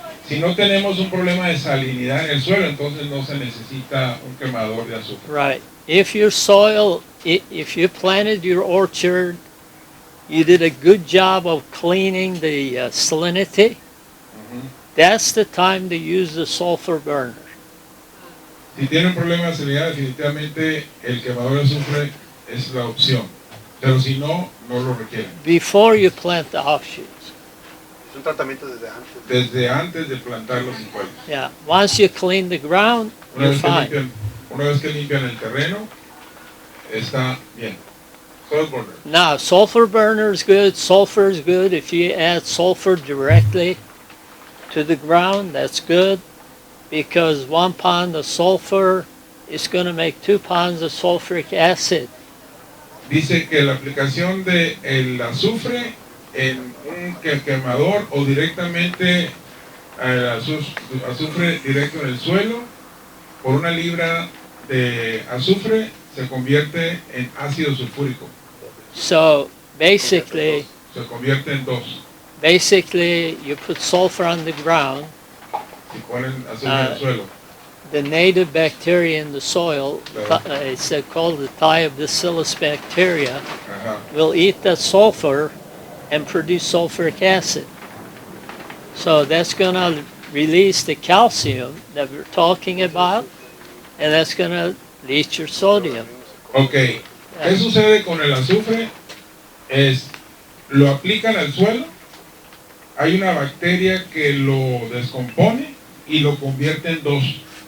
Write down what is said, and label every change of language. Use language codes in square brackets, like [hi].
[es] Si no tenemos un problema de salinidad en el suelo, entonces no se necesita un quemador de azufre. [en] Right. If your soil, if you planted your orchard, you did a good job of cleaning the salinity, that's the time to use the sulfur burner. [es] Si tiene un problema de salinidad, definitivamente el quemador de azufre es la opción. Pero si no, no lo requieren. [en] Before you plant the offshoots. [es] Es un tratamiento desde antes. Desde antes de plantar los hijuelos. [en] Yeah. Once you clean the ground, you're fine. [es] Una vez que limpian el terreno, está bien. [en] Soil burner. Now, sulfur burner is good. Sulfur is good. If you add sulfur directly to the ground, that's good, because 1 pound of sulfur is going to make 2 pounds of sulfuric acid. [es] Dice que la aplicación de el azufre en un quemador o directamente azufre directo en el suelo, por 1 libra de azufre se convierte en ácido sulfúrico. [en] So basically, [es] se convierte en 2. [en] Basically, you put sulfur on the ground. [es] Si ponen azufre en el suelo. [en] The native bacteria in the soil, it's called the thiobacillus bacteria, will eat the sulfur and produce sulfuric acid. So that's going to release the calcium that we're talking about, and that's going to leach your sodium. Okay. [es] ¿Qué sucede con el azufre? Es, lo aplican al suelo, hay una bacteria que lo descompone y lo convierte en 2.